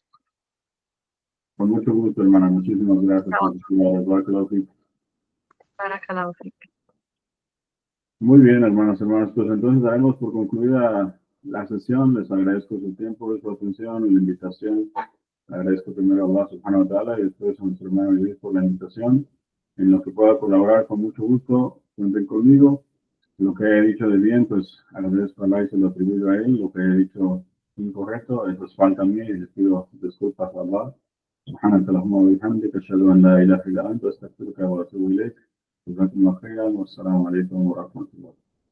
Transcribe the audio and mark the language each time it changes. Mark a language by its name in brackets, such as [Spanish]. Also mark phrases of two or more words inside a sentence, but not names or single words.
[Spanish] con mucho gusto, hermana. Muchísimas gracias por su ayuda. Para cada uno. Muy bien, hermanos, hermanas. Pues entonces daremos por concluida la sesión. Les agradezco su tiempo, su atención y la invitación. Agradezco primero a Allah [Arabic] سبحانه وتعالى [Spanish] y después a nuestro hermano Luis por la invitación. En lo que pueda colaborar, con mucho gusto, cuenten conmigo. Lo que he dicho de bien, pues agradezco a Allah y se lo atribuyo a él. Lo que he dicho incorrecto, eso es falta mía y les pido disculpas a Allah. [Arabic] سبحانك اللهم وبحمدك أشهد أن لا إله إلا أنت أستغفرك وأتوب إليك جزاكم الله خيرا والسلام عليكم ورحمة الله